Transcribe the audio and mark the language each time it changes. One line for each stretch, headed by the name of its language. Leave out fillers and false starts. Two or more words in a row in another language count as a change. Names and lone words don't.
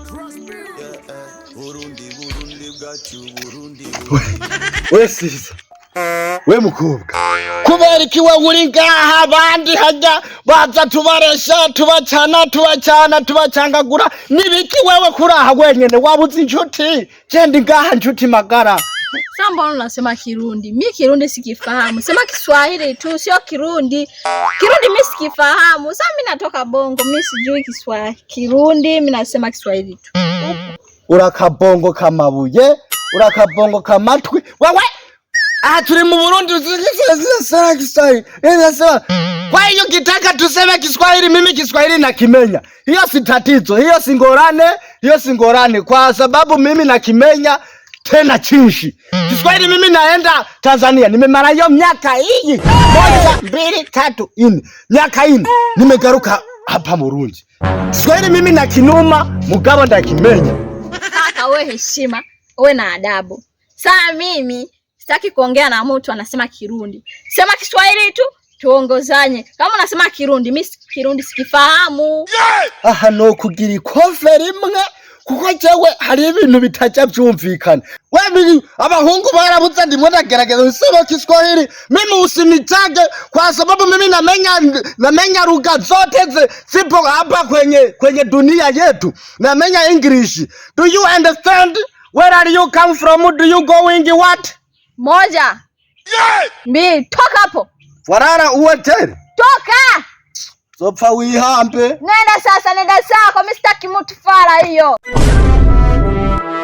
Rundi: We sisa. We mukobwa. Kubera iki we uri ngaha abandi hajya baza tubaresha tubacangagura nibiki wewe kuraha wenyene wabuze inshuti jendi ngaha nshuti magara.
Swahili: Samba unasema Kirundi. Mimi Kirundi sikifahamu. Sema Kiswahili tu sio Kirundi. Kirundi mimi sikifahamu. Sasa mimi natoka Bongo, mimi sijui Kiswahili. Kirundi mimi nasema Kiswahili tu.
Rundi: Urakabongo kamabuye, urakabongo kamatwi. Wewe turi mu Burundi uzisema Kiswahili.
Swahili: Sasa kwa hiyo kitaka tuseme Kiswahili, mimi Kiswahili nakimenya. Hiyo si tatizo, hiyo si ngorane kwa sababu mimi nakimenya tena chinshi. Kiswahili mimi naenda Tanzania. Nimemara hiyo miaka hii 1, 2, 3, 4. Miaka 4 nimegaruka hapa Burundi. Kiswahili mimi nakinuma
Rundi: mugabo ndakimenya.
Swahili: Kaka wewe heshima, wewe na adabu. Saa mimi sitaki kuongea na mtu anasema Kirundi. Sema Kiswahili tu tuongozanye. Kama unasema Kirundi, mimi Kirundi sikifahamu.
Rundi: Aha no kugira ikoferi imwe kuko jewe hari ibintu bitaja byumvikana. Wewe abahungu barabuza ndimo ndagerageza gusoma Kiswahili.
Swahili: Mimi usinitage kwa sababu mimi namenya lugha zote zipo hapa kwenye dunia yetu. Namenya English.
English: Do you understand? Where are you come from? Do you going what?
Swahili: Moja. Mbili, toka hapo. Warara uweteri. Toka. Sofa wihambe. Nenda sasa, nenda sako, mimi sitaki mtu fara hiyo.